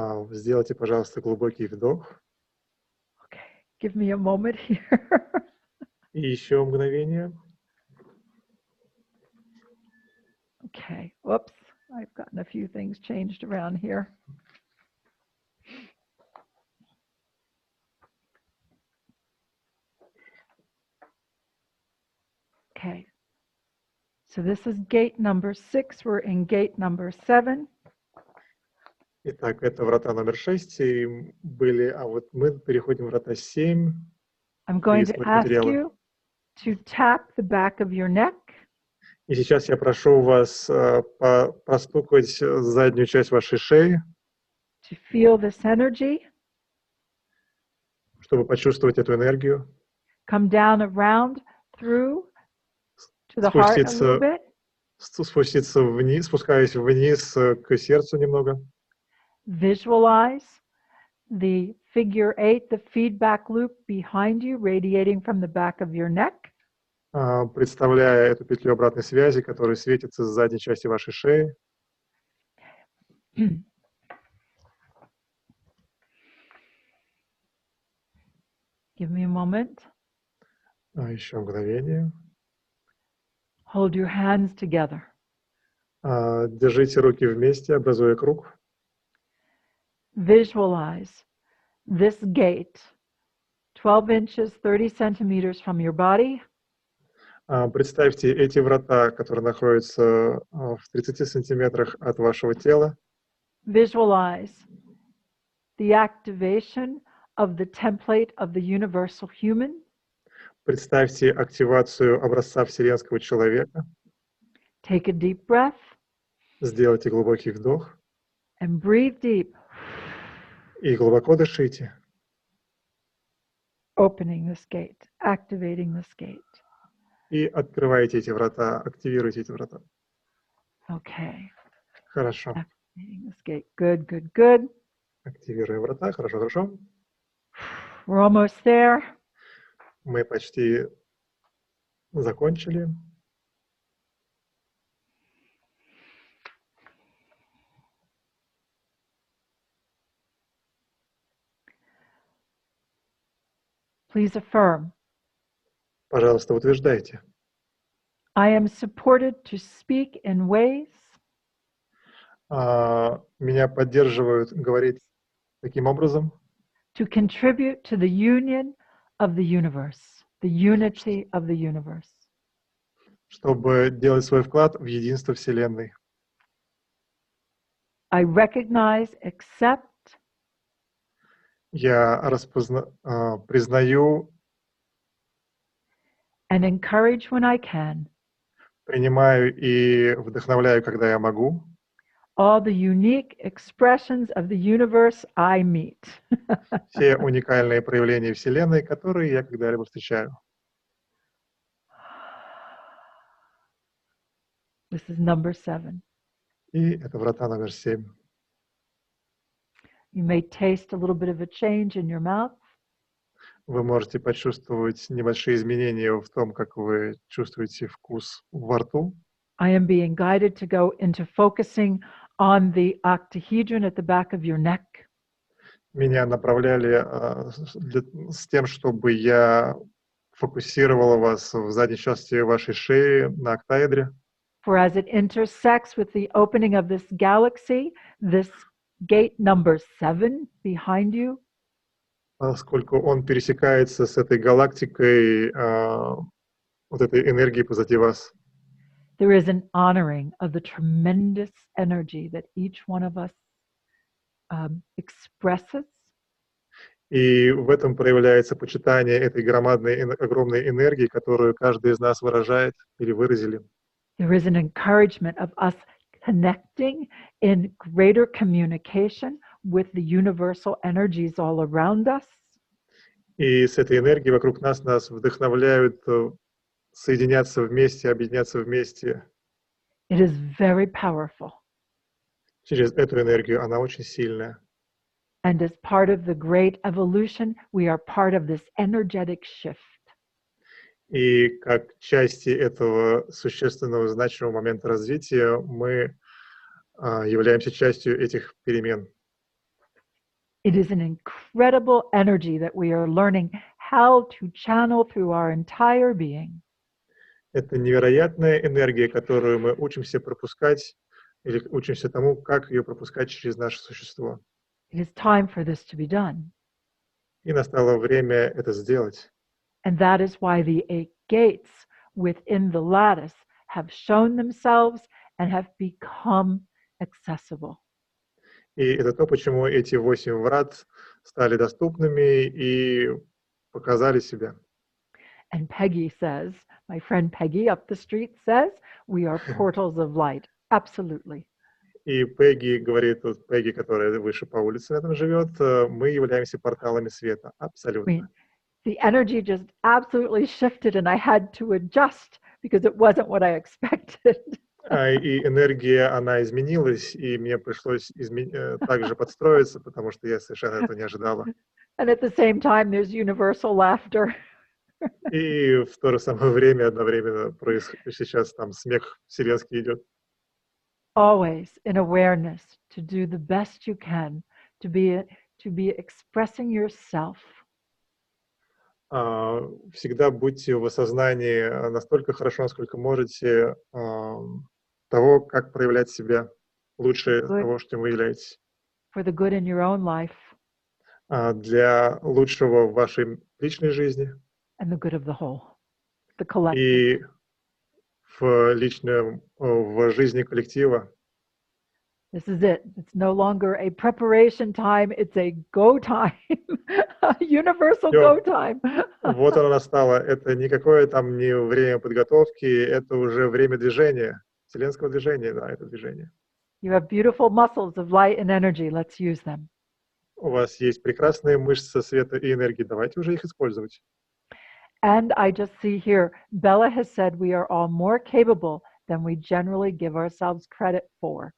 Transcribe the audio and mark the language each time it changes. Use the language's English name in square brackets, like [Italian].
[Russian] Сделайте, пожалуйста, глубокий вдох. [English] Okay, give me a moment here. [Russian] И еще мгновение. [English] Okay, whoops, I've gotten a few things changed around here. Okay, so this is gate number 6. We're in gate number 7. [Russian] Итак, это врата номер 6 были, а вот мы переходим в врата 7. [English] I'm going to ask you to tap the back of your neck. [Russian] И сейчас я прошу вас простукать заднюю часть вашей шеи, [English] to feel this energy. [Russian] Чтобы почувствовать эту энергию. [English] Come down around through to the heart a little bit. [Russian] Спуститься вниз, спускаясь вниз к сердцу немного. [English] Visualize the figure 8, the feedback loop behind you, radiating from the back of your neck. [Russian] Представляя эту петлю обратной связи, которая светится с задней части вашей шеи. [English] Give me a moment. [Russian] Еще мгновение. [English] Hold your hands together. [Russian] Держите руки вместе, образуя круг. [English] Visualize this gate, 12 inches, 30 centimeters from your body. [Russian] Представьте эти врата, которые находятся в 30 сантиметрах от вашего тела. [English] Visualize the activation of the template of the universal human. [Russian] Представьте активацию образца вселенского человека. [English] Take a deep breath. [Russian] Сделайте глубокий вдох. [English] And breathe deep. [Russian] И глубоко дышите. [English] opening this gate, activating this gate. [Russian] И открываете эти врата, активируете эти врата. [English] Okay. [Russian] Хорошо. [English] Activating this gate. Good, good, good. [Russian] Активируем врата. Хорошо, хорошо. [English] We're almost there. [Russian] Мы почти закончили. [English] Please affirm. [Russian] Пожалуйста, утверждайте. [English] I am supported to speak in ways [Russian] Меня поддерживают говорить таким образом, [English] to contribute to the union of the universe, the unity of the universe. [Russian] чтобы делать свой вклад в единство Вселенной. [English] I recognize, accept, [Russian] Я признаю, [English] and encourage when I can [Russian] принимаю и вдохновляю, когда я могу, [English] all the unique expressions of the universe I meet. [Russian] все уникальные проявления Вселенной, которые я когда-либо встречаю. [English] This is number 7. [Russian] И это врата номер 7. [English] You may taste a little bit of a change in your mouth. [Russian] Вы можете почувствовать небольшие изменения в том, как вы чувствуете вкус во рту. [English] I am being guided to go into focusing on the octahedron at the back of your neck. [Russian] Меня направляли с тем, чтобы я фокусировала вас в задней части вашей шеи на октаэдре. [English] For as it intersects with the opening of this galaxy, this gate number 7 behind you, [Russian] Поскольку он пересекается с этой галактикой, вот этой энергией позади вас, [English] there is an honoring of the tremendous energy that each one of us expresses. [Russian] и в этом проявляется почитание этой громадной, огромной энергии, которую каждый из нас выражает или выразили. [English] There is an encouragement of us connecting in greater communication with the universal energies all around us. [Russian] И с этой энергией вокруг нас вдохновляют соединяться вместе, объединяться вместе. [English] It is very powerful. [Russian] Через эту энергию она очень сильная. [English] And as part of the great evolution, we are part of this energetic shift. [Russian] И как части этого существенного, значимого момента развития мы являемся частью этих перемен. [English] It is an incredible energy that we are learning how to channel through our entire being. [Russian] Это невероятная энергия, которую мы учимся пропускать, или учимся тому, как ее пропускать через наше существо. [English] It is time for this to be done. [Russian] И настало время это сделать. [English] And that is why the 8 gates within the lattice have shown themselves and have become accessible. [Russian] И это то, почему эти 8 врат стали доступными и показали себя. [English] And Peggy says, my friend Peggy up the street says, we are portals of light. Absolutely. [Russian] И Пегги говорит, тут Пегги, которая выше по улице рядом живет, мы являемся порталами света. Абсолютно. [English] The energy just absolutely shifted and I had to adjust because it wasn't what I expected. [Russian] И энергия, она изменилась, и мне пришлось также подстроиться, потому что я совершенно этого не ожидала. [English] And at the same time, there's universal laughter. [Russian] И в то же самое время одновременно сейчас там смех вселенский идет. [English] Always in awareness to do the best you can, to be expressing yourself. [Russian] Всегда будьте в осознании настолько хорошо, насколько можете, того, как проявлять себя лучше того, что вы являетесь. [English] For the good in your own life. [Russian] Для лучшего в вашей личной жизни. [English] And the good of the whole, the collective. [Russian] И в жизни коллектива. [English] This is it. It's no longer a preparation time, it's a go time. Universal go time. [Russian] Вот оно настало. Это никакое там не время подготовки, это уже время движения, вселенского движения, да, это движение. [English] You have beautiful muscles of light and energy. Let's use them. [Russian] У вас есть прекрасные мышцы света и энергии, давайте уже их использовать. [English] And I just see here, Bella has said we are all more capable than we generally give ourselves credit for.